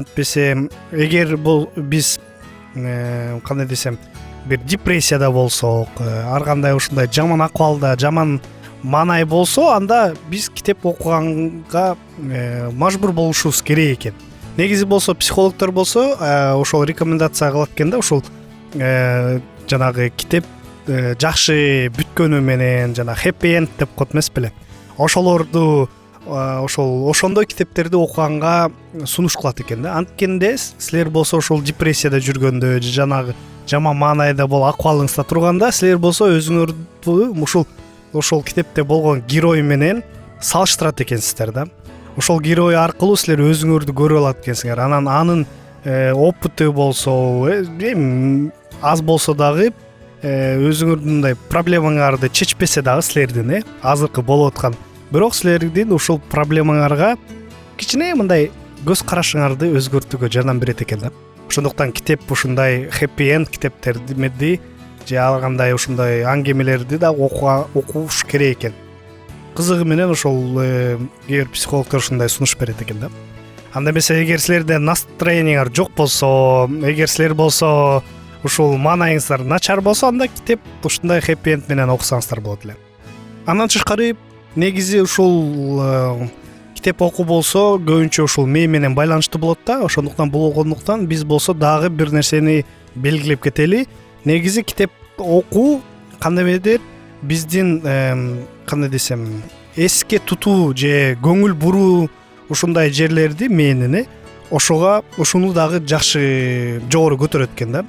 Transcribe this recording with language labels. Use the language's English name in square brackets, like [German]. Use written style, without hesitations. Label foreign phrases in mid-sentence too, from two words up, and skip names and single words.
[Kyrgyz] Антпесе эгер бул биз кандай десем, бир депрессияда болсок, ар кандай ушундай жаман акыбалда, жаман маанай болсо, анда биз китеп окуганга мажбур болушубуз керек экен. Негизи болсо психологдор болсо ошол рекомендация кылат экен да, ушул жанагы китеп жакшы бүткөнү менен жана [English] happy end [Kyrgyz] деп коет эмес беле. Ошолорду ошондой китептерди окуганга сунуш кылат экен да. Анткенде силер болсо ошол депрессияда жүргөндө, жанагы жаман маанайда акыбалыңызда турганда, силер болсо өзүңөрдү ошол китепте болгон герой менен салыштырат экенсиздер да. Ошол герой аркылуу силер өзүңөрдү көрүп алат экенсиңер. Анын опыты болсо аз болсо дагы өзүңөрдүн мындай проблемаңарды чечпесе дагы силердин азыркы болуп аткан, бирок силердин ушул проблемаңарга кичине мындай көз карашыңарды өзгөртүүгө жардам берет экен да. Ошондуктан китеп ушундай [English] happy end [Kyrgyz] китептерди же ар кандай ушундай аңгемелерди да окуш керек экен. Кызыгы менен ошол эгер психологдор ушундай сунуш берет экен да. Анда эмесе эгер силерде настроениеңар жок болсо, эгер силер болсо ушул маанайыңыздар начар болсо, анда китеп ушундай [English] happy end [Kyrgyz] менен окусаңыздар болот эле. Андан тышкары негизи ушул китеп окуу болсо көбүнчө ушул мээ менен байланыштуу болот да. Ошондуктан болгондуктан биз болсо дагы бир нерсени белгилеп кетели. Негизи китеп окуу кандайдыр биздин кандай десем, эске тутуу же көңүл буруу ушундай жерлерди мээнин ошону дагы жакшы жогору көтөрөт экен да.